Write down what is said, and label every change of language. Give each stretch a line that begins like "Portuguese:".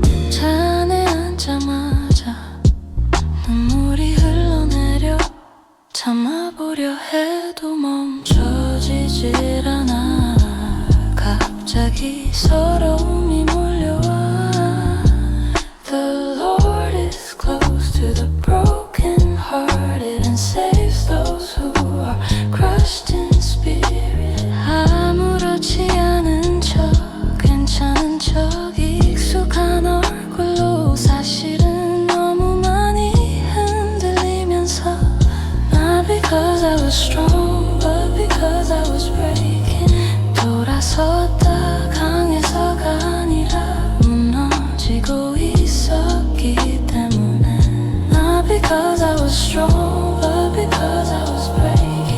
Korean: 차 안에 앉자마자 눈물이 흘러내려. 참아보려 해도 멈춰지질 않아. 갑자기 서러움이 몰려와.
English: The Lord is close to the broken hearted and saves those who are crushed in spirit.
Korean: 아무렇지 않은 척 괜찮은 척 익숙한 얼굴로 사실은 너무 많이 흔들리면서.
English: Not because I was strong, but because I was breaking.
Korean: 돌아섰다 강해서가 아니라 무너지고 있었기 때문에.
English: Not because I was strong, but because I was breaking.